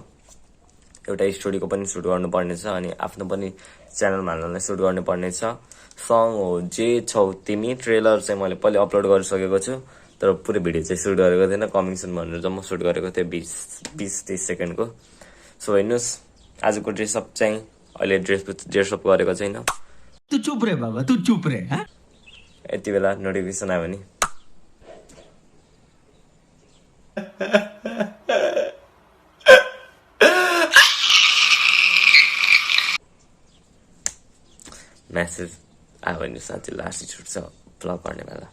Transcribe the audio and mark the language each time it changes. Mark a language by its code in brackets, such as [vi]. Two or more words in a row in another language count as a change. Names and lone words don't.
[ne] एउटा स्टोरीको पनि सुट गर्नुपर्ने छ अनि आफ्नो पनि च्यानलमा हाल्नलाई सुट गर्नुपर्ने छ। सङ हो जे छौ तिमी ट्रेलर चाहिँ मैले पहिले अपलोड गरिसकेको छु तर पुरै भिडियो चाहिँ सुट गरेको थिएन। [en] coming soon [ne] भनेर जम्मा सुट गरेको थिएँ 20-30 सेकेन्डको। सो हेर्नुहोस् आजको ड्रेसअप चाहिँ अहिले ड्रेसअप गरेको छैन। [hi] तू चुप रे बाबा, तू चुप रे। [ne] यति बेला नोटिफिकेसन आयो भने मेसेज आयो भने साँच्चै लास्ट छुट्छ ब्लग गर्ने बेला।